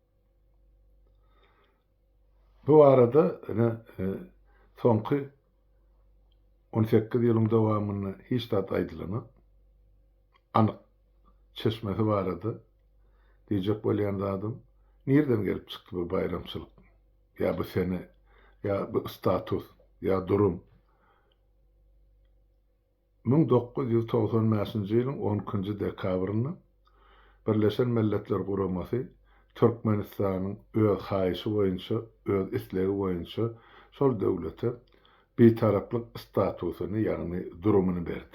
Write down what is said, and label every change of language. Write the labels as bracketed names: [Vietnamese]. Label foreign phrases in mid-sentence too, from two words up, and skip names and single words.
[Turkmen] Bu arada soňky 18 ýylyň dowamyny hiç zat aýdylamak anyk çeşmesi barady. Diýjek bolýan zatym nirden gelip çykdy bu bayramçylyk? Ya bu sene, ya bu status, ya durum. 1995-nji ýylyň 10-njy dekabryny Birleşen Milletler Guramasy Türkmenistanyň öz haýysy boýunça, öz islegi boýunça şol döwlete bitaraplyk statusyny, ýagny durumuny berdi.